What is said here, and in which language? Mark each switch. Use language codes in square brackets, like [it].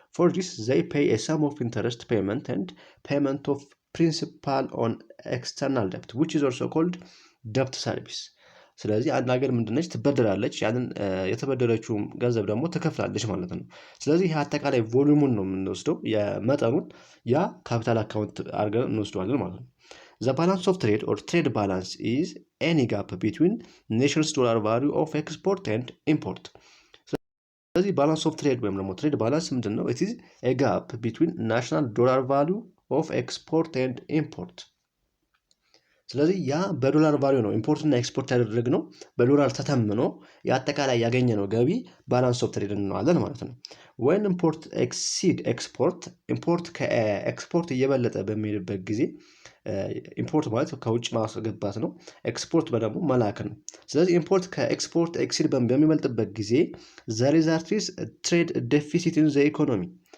[en] For this they pay a sum of interest payment and payment of principal on external debt which is also called debt service. [am] ስለዚህ አንድ ሀገር ምንድነች ትበደራለች ያንን የተበደረችውን ገንዘብ ደግሞ ትከፍላለች ማለት ነው። ስለዚህ ይሄ አጠቃላይ ቮሊዩሙን ነው የምንወስደው የመጠኑን ያ ካፒታል አካውንት አድርገን እንወስደዋለን ማለት ነው። [en] The balance of trade or trade balance is any gap between nations dollar value of export and import. [am] ስለዚህ balance of trade ወይም ደግሞ trade balance ምንድን ነው? [en] It is a gap between national dollar value of export and import. [am] ስለዚህ ያ በዶላር ቫልዩ ነው ኢምፖርት እና ኤክስፖርት ያደረግነው በዶላር ተተምኖ የአጠቃላይ ያገኘነው ገቢ ባላንስ ኦፍ ትሬድ እንለዋለን ማለት ነው። [en] when import exceed export [am] ኢምፖርት ከኤክስፖርት እየበለጠ በሚሄድበት ጊዜ ኢምፖርት ማለት ከውጭ ማስገባት ነው። ኤክስፖርት ደግሞ መላክ ነው። ስለዚህ ኢምፖርት ከኤክስፖርት ኤክሲድ በሚበልጥበት ጊዜ [en] the result is trade deficit in the economy.